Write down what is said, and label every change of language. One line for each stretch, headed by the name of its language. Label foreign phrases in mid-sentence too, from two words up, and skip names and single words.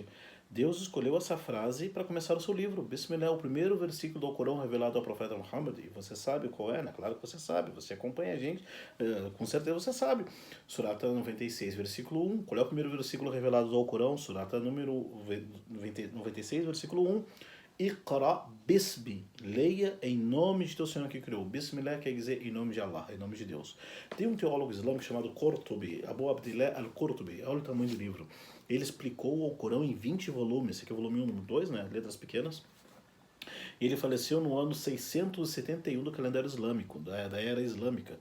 Portuguese: Deus escolheu essa frase para começar o seu livro. Bismillah é o primeiro versículo do Alcorão revelado ao profeta Muhammad. E você sabe qual é, né? Claro que você sabe. Você acompanha a gente. Com certeza você sabe. Surata 96, versículo 1. Qual é o primeiro versículo revelado do Alcorão? Surata número 96, versículo 1.
Arabic: اقرأ باسم,
Portuguese: leia em nome de teu Senhor que criou. Bismillah quer dizer em nome de Allah, em nome de Deus. Tem um teólogo islâmico chamado Qurtubi, Abu Abdillah al-Qurtubi, olha o tamanho do livro. Ele explicou o Corão em 20 volumes, esse aqui é o volume 1, 2, né, letras pequenas. Ele faleceu no ano 671 do calendário islâmico, da era islâmica.